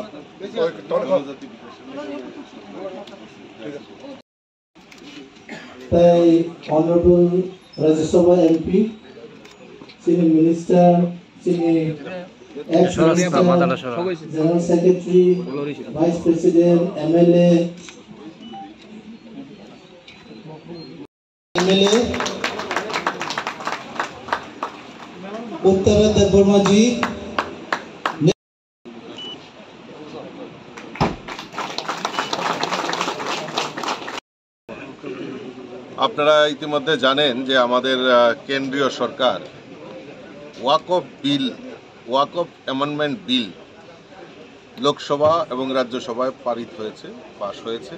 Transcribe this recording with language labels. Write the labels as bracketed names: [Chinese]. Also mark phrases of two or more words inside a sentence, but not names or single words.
[English] tai honorable Rajya Sabha MP senior minister senior ex-minister general secretary vice president MLA Uttara Devarma ji [Bangla] আপনারা ইতিমধ্যে জানেন যে আমাদের কেন্দ্রীয় সরকার ওয়াকফ অ্যামেন্ডমেন্ট বিল লোকসভা এবং রাজ্যসভায় পারিত হয়েছে, পাশ হয়েছে।